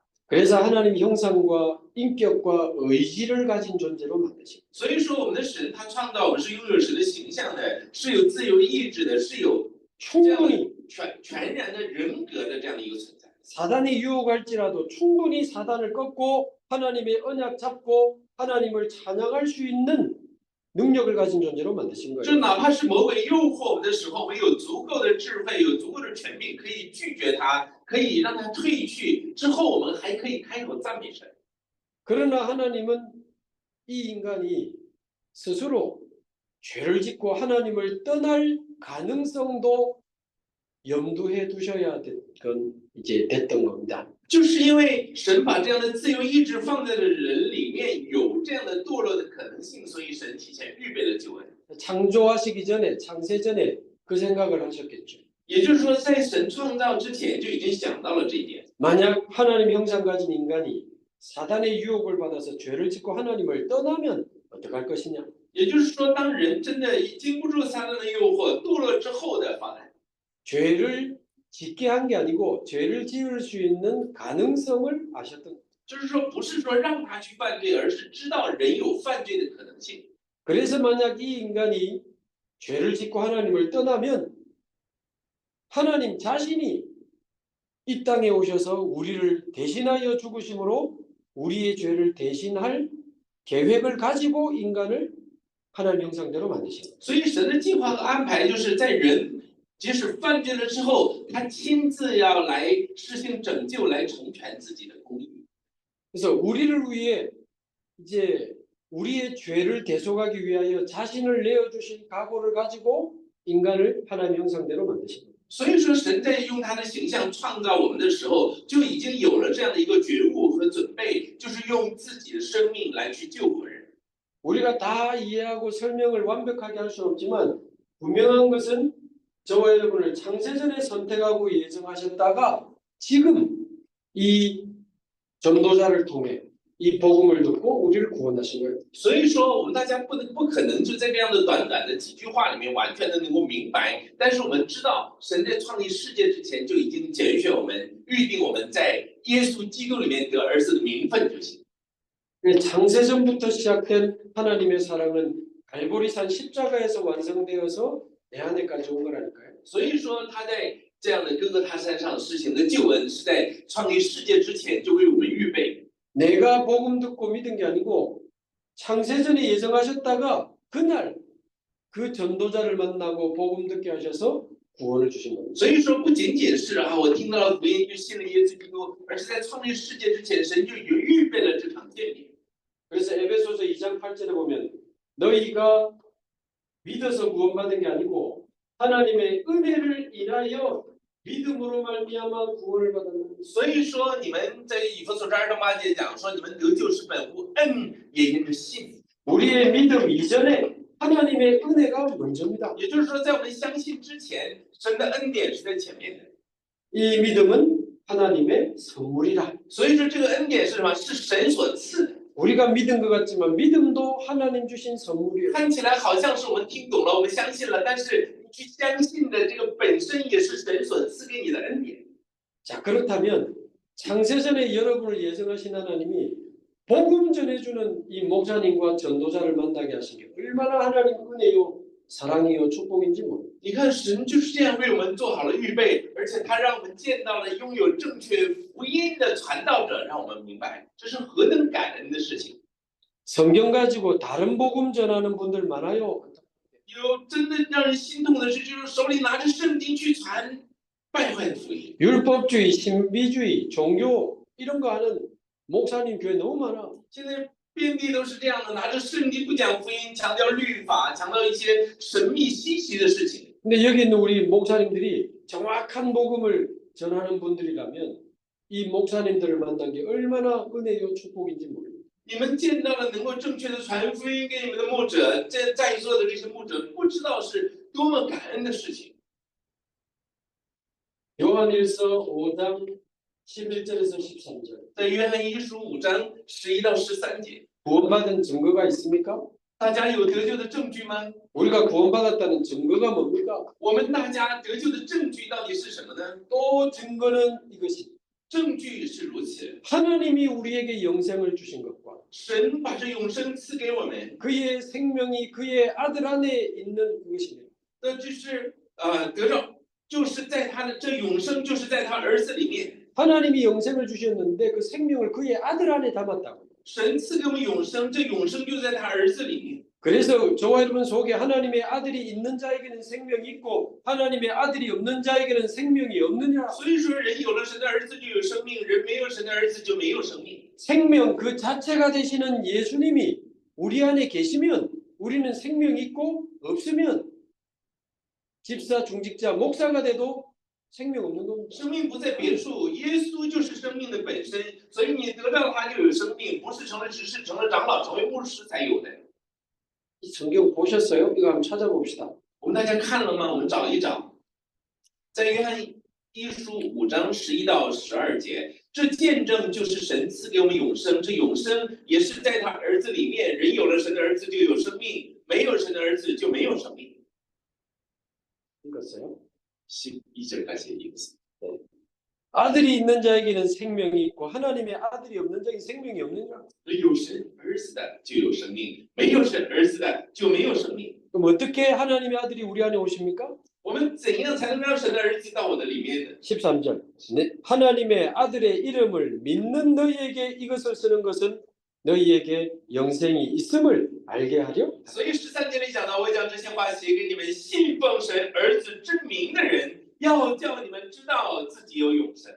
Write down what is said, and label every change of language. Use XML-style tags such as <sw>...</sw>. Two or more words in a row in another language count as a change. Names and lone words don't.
<ko>그래서 하나님 형상과 인격과 의지를 가진 존재로 만드신.</ko> <zh>所以说，我们的神他创造我们是拥有神的形象的，是有自由意志的，是有</zh> <ko>충분히</ko> <zh>全然的人格的这样的一个存在。</zh> <ko>사단이 유혹할지라도 충분히 사단을 꺾고 하나님의 언약 잡고 하나님을 찬양할 수 있는 능력을 가진 존재로 만드신</ko> <zh>就</zh> <ko>거예요.</ko> <zh>哪怕是魔鬼诱惑我们的时候，我们有足够的智慧，有足够的权柄，可以拒绝他，可以让他退去。之后，我们还可以开口赞美神。</zh> <ko>그러나 하나님은 이 인간이 스스로 죄를 짓고 하나님을 떠날 가능성도 염두해 두셔야 됐던 겁니다.</ko> <zh>就是因为神把这样的自由意志放在了人里面，有这样的堕落的可能性，所以神提前预备了救恩。</zh> <ko>창조하시기 전에 창세 전에 그 생각을 하셨겠죠.</ko> <zh>也就是说，在神创造之前就已经想到了这一点。</zh> <ko>만약 하나님 형상 가진 인간이 사단의 유혹을 받아서 죄를 짓고 하나님을 떠나면 어떡할 것이냐?</ko> <zh>也就是说，当人真的经不住撒旦的诱惑，堕落之后的方案，</zh> <ko>죄를 짓게 한 게 아니고 죄를 지을 수 있는 가능성을 아셨던 거예요.</ko> <zh>就是说不是说让他去犯罪，而是知道人有犯罪的可能性。</zh> <ko>그래서 만약 이 인간이 죄를 짓고 하나님을 떠나면 하나님 자신이 이 땅에 오셔서 우리를 대신하여 죽으심으로 우리의 죄를 대신할 계획을 가지고 인간을 하나님 형상대로 만드신 거예요.</ko> <zh>所以神的计划和安排就是在人即使犯罪了之后，他亲自要来实行拯救，来成全自己的公义。</zh> <ko>그래서 우리를 위해 이제 우리의 죄를 대속하기 위하여 자신을 내어주신 각오를 가지고 인간을 하나님 형상대로 만드신 거예요.</ko> <zh>所以说，神在用他的形象创造我们的时候，就已经有了这样的一个觉悟和准备，就是用自己的生命来去救活人。</zh> <ko>우리가 다 이해하고 설명을 완벽하게 할 수는 없지만 분명한 것은 저와 여러분을 창세전에 선택하고 예정하셨다가 지금 이 전도자를 통해 이 복음을 듣고 우리를 구원하신 거예요.</ko> <zh>所以说，我们大家不可能就在这样的短短的几句话里面完全的能够明白，但是我们知道，神在创立世界之前就已经拣选我们，预定我们在耶稣基督里面得儿子的名分就行。</zh> <ko>창세전부터 시작된 하나님의 사랑은 갈보리산 십자가에서 완성되어서 내 안에까지 온 거라니까요.</ko> <zh>所以说，他在这样的哥哥他山上施行的救恩，是在创立世界之前就为我们预备。</zh> <ko>내가 복음 듣고 믿은 게 아니고 창세전에 예정하셨다가 그날 그 전도자를 만나고 복음 듣게 하셔서 구원을 주신 겁니다.</ko> <zh>所以说，不仅仅是我听到了福音就信了耶稣基督，而是在创立世界之前，神就已经预备了这场见面。</zh> <ko>그래서 에베소서 2장 8절에 보면 너희가 믿어서 구원받은 게 아니고 하나님의 은혜를 인하여 믿음으로 말미암아 구원을 받았다.</ko> <zh>所以说，你们在以弗所书2章8节讲说，你们得救是本乎恩，也因着信。</zh> <ko>우리의 믿음 이전에 하나님의 은혜가 먼저입니다.</ko> <zh>也就是说，在我们相信之前，神的恩典是在前面的。</zh> <ko>이 믿음은 하나님의 선물이라.</ko> <zh>所以说，这个恩典是什么？是神所赐的。</zh> <ko>우리가 믿은 것 같지만 믿음도 하나님 주신 선물이에요.</ko> <zh>看起来好像是我们听懂了，我们相信了，但是你去相信的这个本身也是神所赐给你的恩典。</zh> <ko>자, 그렇다면 창세전에 여러분을 예정하신 하나님이 복음 전해주는 이 목사님과 전도자를 만나게 하신 게 얼마나 하나님 은혜요, 사랑이요, 축복인지 모릅니다.</ko> <zh>你看，神就是这样为我们做好了预备，而且他让我们见到了拥有正确福音的传道者，让我们明白这是何等感恩的事情。</zh> <ko>성경 가지고 다른 복음 전하는 분들 많아요.</ko> <zh>有真的让人心痛的是，就是手里拿着圣经去传败坏的福音。</zh> <ko>율법주의, 신비주의, 종교 이런 거 하는 목사님 교회 너무 많아.</ko> <zh>现在遍地都是这样的，拿着圣经不讲福音，强调律法，强调一些神秘稀奇的事情。</zh> <ko>근데 여기 있는 우리 목사님들이 정확한 복음을 전하는 분들이라면 이 목사님들을 만난 게 얼마나 은혜요 축복인지 모릅니다.</ko> <zh>你们见到了能够正确的传福音给你们的牧者，在座的这些牧者不知道是多么感恩的事情。</zh> <ko>요한일서 5장 11절에서 13절.</ko> <zh>在约翰一书5章11到13节，</zh> <ko>구원받은 증거가 있습니까?</ko> <zh>大家有得救的证据吗？</zh> <ko>우리가 구원받았다는 증거가 뭡니까?</ko> <zh>我们大家得救的证据到底是什么呢？</zh> <ko>또 증거는 이것이</ko> <zh>证据是如此，</zh> <ko>하나님이 우리에게 영생을 주신 것과</ko> <zh>神把这永生赐给我们，</zh> <ko>그의 생명이 그의 아들 안에 있는 그것입니다.</ko> <zh>那就是得着，就是在他的这永生，就是在他儿子里面。</zh> <ko>하나님이 영생을 주셨는데 그 생명을 그의 아들 안에 담았다고.</ko> <zh>神赐给我们永生，这永生就在他儿子里面。</zh> <ko>그래서 저와 여러분 속에 하나님의 아들이 있는 자에게는 생명이 있고 하나님의 아들이 없는 자에게는 생명이 없느니라.</ko> <zh>所以说，人有了神的儿子就有生命，人没有神的儿子就没有生命。</zh> <ko>생명 그 자체가 되시는 예수님이 우리 안에 계시면 우리는 생명이 있고 없으면 집사, 중직자, 목사가 돼도 생명 없는 겁니다.</ko> <zh>生命不在别处，耶稣就是生命的本身，所以你得到他就有生命，不是成了执事、成了长老、成为牧师才有的。</zh> <ko>이 성경 보셨어요? 이거 한번 찾아봅시다.</ko> <zh>我们大家看了吗？我们找一找，在约翰一书5章11到12节，这见证就是神赐给我们永生，这永生也是在他儿子里面。人有了神的儿子就有生命，没有神的儿子就没有生命。</zh> <ko>읽었어요? 12절까지의 이것은 아들이 있는 자에게는 생명이 있고 하나님의 아들이 없는 자에게 생명이 없느냐?</ko> <zh>有神儿子的就有生命，没有神儿子的就没有生命。</zh> <ko>그럼 어떻게 하나님의 아들이 우리 안에 오십니까?</ko> <zh>我们怎样才能让神的儿子到我的里面呢？</zh> <ko>13절. 네, 하나님의 아들의 이름을 믿는 너희에게 이것을 쓰는 것은 너희에게 영생이 있음을 알게 하려.</ko> <zh>所以13节里讲到，我将这些话写给你们信奉神儿子之名的人，要叫你们知道自己有永生。</zh>